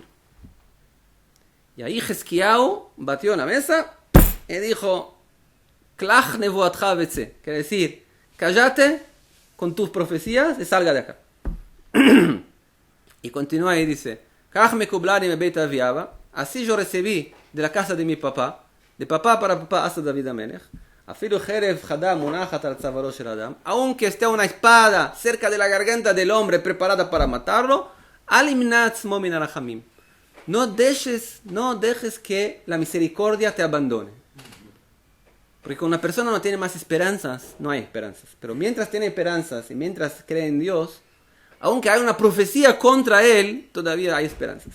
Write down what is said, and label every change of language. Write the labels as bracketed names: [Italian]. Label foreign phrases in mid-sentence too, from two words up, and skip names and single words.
[Spanish] Y ahí Hezkiyahu batió en la mesa y dijo, [Hebrew] כלה נבואתך וצא, [Spanish] quiere decir, cállate con tus profecías y salga de acá. Y continúa y dice, [Hebrew] כך מקובלני מבית אבי אבא, [Spanish] así yo recibí de la casa de mi papá, de papá para papá hasta David Amelech, [Hebrew] אפילו חרב חדה מונחת על צווארו של אדם, [Spanish] aunque esté una espada cerca de la garganta del hombre preparada para matarlo, [Hebrew] אל ימנע מן הרחמים. [Spanish] No dejes que la misericordia te abandone. Porque cuando una persona no tiene más esperanzas, no hay esperanzas. Pero mientras tiene esperanzas y mientras cree en Dios, aunque hay una profecía contra él, todavía hay esperanzas.